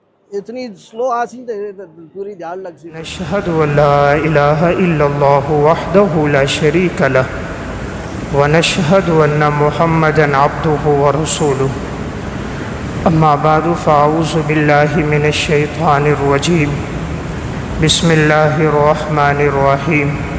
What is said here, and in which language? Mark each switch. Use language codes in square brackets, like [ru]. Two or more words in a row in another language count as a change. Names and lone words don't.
[pa] اتنی سلو آسی تے پوری دیہڑ لگ سی۔ [ar] نشهد ان لا اله الا الله وحده لا شريك له ونشهد ان محمدا عبده ورسوله اما بعد فاعوذ بالله من الشيطان الرجيم بسم الله الرحمن الرحيم